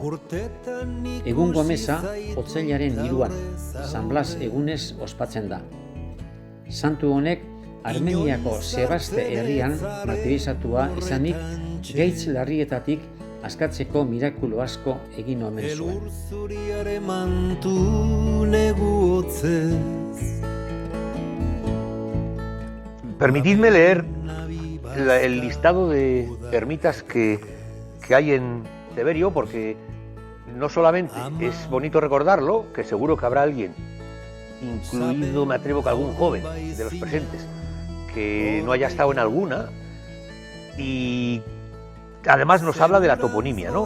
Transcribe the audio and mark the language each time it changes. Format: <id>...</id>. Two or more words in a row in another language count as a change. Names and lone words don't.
<eu>Egungo meza otsailaren 3an, San Blas egunez ospatzen da. Santu honek Armeniako Sebaste herrian martirizatua izanik, gaitz larrietatik askatzeko mirakulu asko egin omen zuen.</eu> <es>Permitidme leer el listado de ermitas que hay en Ceberio, porque no solamente es bonito recordarlo, que seguro que habrá alguien, incluido me atrevo que algún joven de los presentes, que no haya estado en alguna, y además nos habla de la toponimia, ¿no?</es>